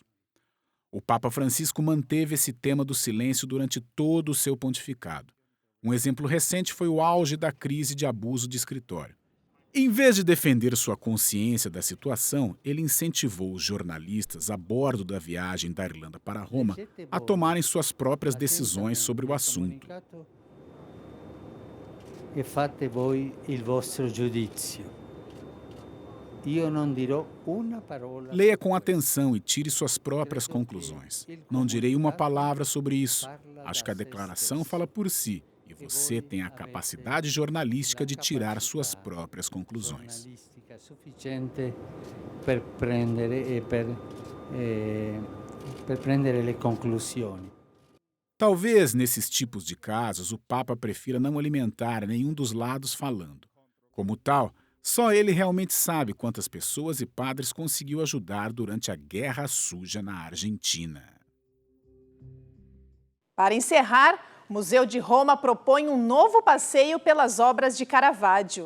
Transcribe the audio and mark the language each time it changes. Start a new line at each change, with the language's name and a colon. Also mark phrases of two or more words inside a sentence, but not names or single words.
Portuguese: O Papa Francisco manteve esse tema do silêncio durante todo o seu pontificado. Um exemplo recente foi o auge da crise de abuso de escritório. Em vez de defender sua consciência da situação, ele incentivou os jornalistas a bordo da viagem da Irlanda para Roma a tomarem suas próprias decisões sobre o assunto.
Italian: E fate voi il vostro giudizio. io non dirò una parola.
Portuguese: Leia com atenção e tire suas próprias conclusões. Não direi uma palavra sobre isso. Acho que a declaração fala por si e você tem a capacidade jornalística de tirar suas próprias conclusões.
Italian: Sufficiente per prendere le conclusioni.
Portuguese: Talvez, nesses tipos de casos, o Papa prefira não alimentar nenhum dos lados falando. Como tal, só ele realmente sabe quantas pessoas e padres conseguiu ajudar durante a Guerra Suja na Argentina. Para encerrar, o Museu de Roma propõe um novo passeio pelas obras de Caravaggio.